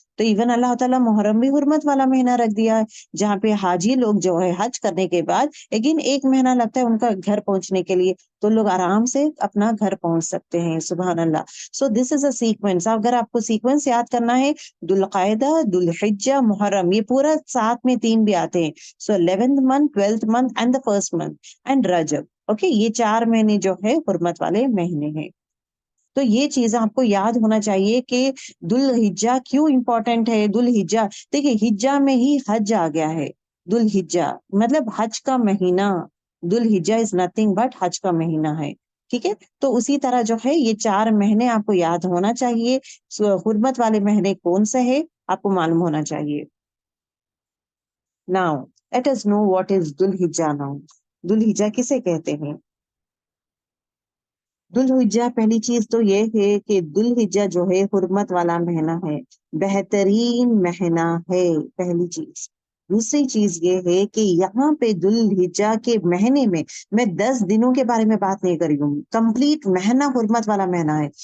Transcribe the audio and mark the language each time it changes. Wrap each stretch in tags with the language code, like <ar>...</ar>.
<ur>تو ایون اللہ تعالیٰ محرم بھی حرمت والا مہینہ رکھ دیا ہے جہاں پہ حاجی لوگ جو ہے حج کرنے کے بعد اگین 1 مہینہ لگتا ہے ان کا گھر پہنچنے کے لیے تو لوگ آرام سے اپنا گھر پہنچ سکتے ہیں. سبحان اللہ.</ur> <en>So this is a sequence.</en> <ur>اگر آپ کو سیکوینس یاد کرنا ہے ذوالقعدہ، ذوالحجہ، محرم، یہ پورا ساتھ میں 3 بھی آتے ہیں.</ur> <en>So 11th month 12th month and the 1st month and رجب.</en> <ur>Okay, یہ 4 مہینے جو ہے حرمت والے مہینے ہیں. تو یہ چیز آپ کو یاد ہونا چاہیے کہ ذوالحجہ کیوں امپورٹنٹ ہے. ذوالحجہ دیکھیے حجہ میں ہی حج آ گیا ہے. ذوالحجہ مطلب حج کا مہینہ. ذوالحجہ</ur> <en>is nothing but</en> <ur>حج کا مہینہ ہے. ٹھیک ہے، تو اسی طرح جو ہے یہ 4 مہینے آپ کو یاد ہونا چاہیے. حرمت والے مہینے کون سے ہے آپ کو معلوم ہونا چاہیے.</ur> <en>Now let us know what is ذوالحجہ.</en> <ur>Now ذوالحجہ کسے کہتے ہیں؟ ذوالحجہ پہلی چیز تو یہ ہے کہ ذوالحجہ جو ہے حرمت والا مہینہ ہے، بہترین مہینہ ہے، پہلی چیز. دوسری چیز یہ ہے کہ یہاں پہ ذوالحجہ کے مہینے میں 10 دنوں کے بارے میں بات نہیں کری ہوں، کمپلیٹ مہینہ حرمت والا مہینہ ہے.</ur>